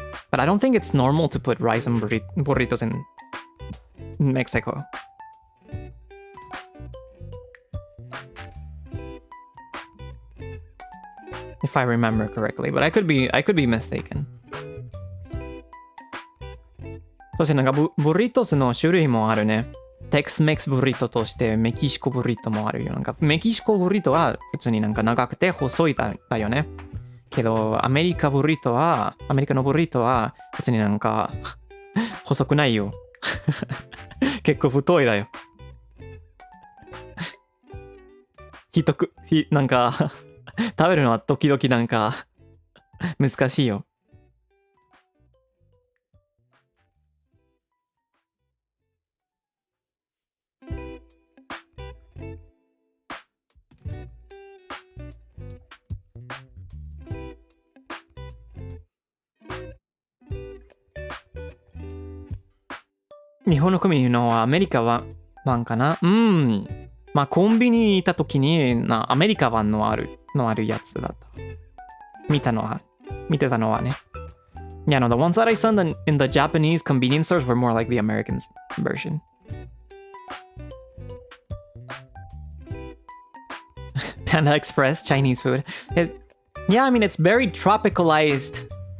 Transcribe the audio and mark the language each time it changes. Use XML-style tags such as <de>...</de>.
<en>But I don't think it's normal to put rice and burritos in Mexico. If I remember correctly, but I could be mistaken.</en> <ja>そしてなんかブリトスの種類もあるね。テクスメクスブリトとしてメキシコブリトもあるよ。なんかメキシコブリトは普通になんか長くて細いだよね。けどアメリカのブリトは普通になんか細くないよ。結構太いだよ。なんか食べるのは時々なんか難しいよ。日本のコンビニのアメリカ版かな。まあコンビニにいた時にアメリカ版のあるやつだった。見てたのはね。</ja> <en>Yeah, no, the ones that I saw in the Japanese convenience stores were more like the American version. Panda Express, Chinese food. Yeah, I mean, it's very tropicalized.</en>